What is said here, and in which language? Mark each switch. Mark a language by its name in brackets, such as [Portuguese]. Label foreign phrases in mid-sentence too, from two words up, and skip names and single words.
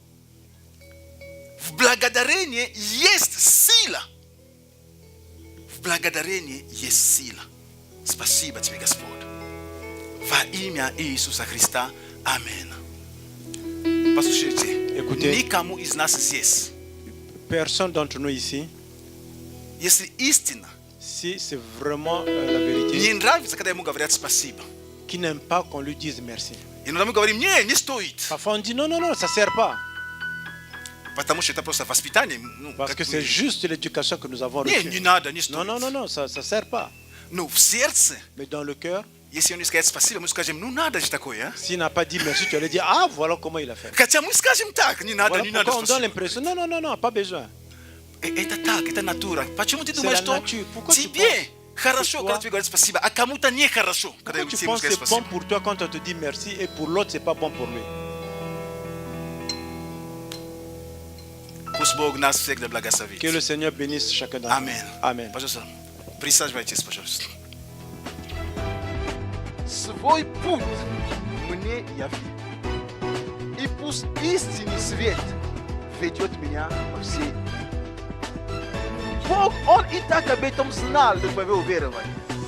[Russian] В благодарении есть сила. В благодарении есть сила. Спасибо Тебе, Господь. Во имя Иисуса Христа. Аминь. Послушайте, [French] Écoutez, [Russian] никому из нас здесь, [French] personne d'entre nous ici, [Russian] если истина [French] si c'est vraiment la vérité, [Russian] не нравится, когда ему говорят спасибо. [French] qui n'aime pas qu'on lui dise merci. [Russian] Иногда мы говорим: не стоит. [French] Parfois on dit non, ça ne sert pas. [Russian] Потому что это просто воспитание. [French] Parce que c'est juste l'éducation que nous avons [Russian] Не [French] reçue. [Russian] надо, не стоит. [French] Non, ça ne sert pas. [Russian] Но в сердце, [French] Mais dans le cœur, [Russian] если он не скажет спасибо, мы скажем: надо же такое, а? [French] s'il n'a pas dit merci, tu allais dire ah, voilà comment il a fait. [Russian] Хотя мы скажем так: не надо, [French] Voilà [Russian] не надо [French] pourquoi on donne [Russian] спасибо. [French] l'impression non, pas besoin. [Russian] Это так, это натура. Почему ты [French] C'est [Russian] думаешь, [French] la [Russian] что [French] nature. Pourquoi tu [Russian] тебе [French] penses [Russian] хорошо, [French] que [Russian] когда [French] toi- [Russian] тебе говорят спасибо, а кому-то нехорошо, когда [French] Pourquoi tu [Russian] тебе [French] penses que [Russian] скажут [French] c'est bon [Russian] спасибо? [French] pour toi quand on te dit merci et pour l'autre c'est pas bon pour lui? [Russian] Пусть Бог нас всех благословит. [French] Que le Seigneur bénisse chacun d'entre nous. Amen. Amen. [Russian] Пожалуйста, присаживайтесь, пожалуйста. свой путь мне явил. И пусть истинный свет ведет меня по всей. Бог, Он и так об этом знал, до твоего уверования.